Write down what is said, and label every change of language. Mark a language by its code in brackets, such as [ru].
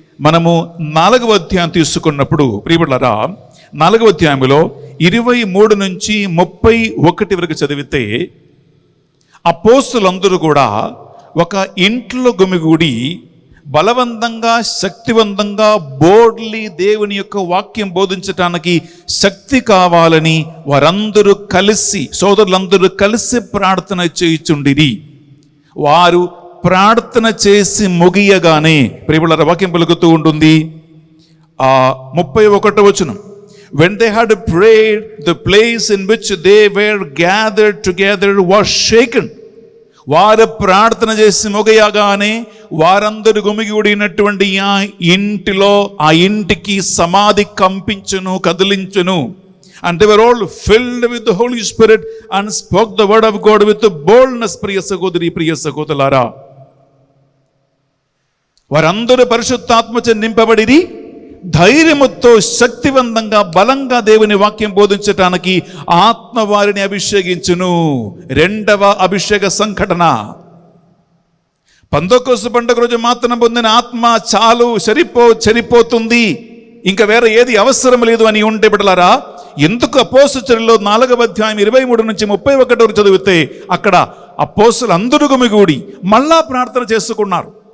[te] మనము 4వ అధ్యాయం తీసుకున్నప్పుడు ప్రియబిడ్డలారా, 4వ అధ్యాయంలో 23 నుంచి 31 వరకు చదివితే, అపోస్తలులందరూ కూడా ఒక ఇంట్లో గుమిగూడి బలవంతంగా శక్తివంతంగా బోర్డ్లీ దేవుని యొక్క వాక్యం బోధించటానికి శక్తి కావాలని వారందరూ కలిసి, సోదరులందరూ కలిసి ప్రార్థన చేయుచుండిరి. వారు ప్రార్థన చేసి ముగియగానే ప్రియబిడ్డలారా వాక్యం పలుకుతూ ఉంటుంది. 31వ వచనం, [en] when they had prayed, the place in which they were gathered together was shaken. [te] వారు ప్రార్థన చేసి ముగియగానే వారందరూ గుమిగూడినటువంటి ఆ ఇంటిలో, ఆ ఇంటికి సమాధి కంపించును, కదిలించును. [en] And they were all filled with the Holy Spirit and spoke the word of God with boldness. [te] ప్రియ సహోదరి ప్రియ సహోదరులారా, వారందరూ పరిశుద్ధాత్మచే నింపబడిరి, ధైర్యముతో శక్తివంతంగా బలంగా దేవుని వాక్యం బోధించటానికి ఆత్మ వారిని అభిషేకించును. 2వ అభిషేక సంఘటన. పెంతెకోస్తు పండుగ రోజు మాత్రం పొందిన ఆత్మ చాలు, సరిపోతుంది, ఇంకా వేరే ఏది అవసరం లేదు అని ఉంటే బిడ్డలారా, ఎందుకు అపోస్తల చర్యలో 4వ అధ్యాయం 23 నుంచి 31 వరకు చదివితే అక్కడ అపోస్తలు అందరూ గుమిగూడి మళ్ళా ప్రార్థన చేసుకున్నారు.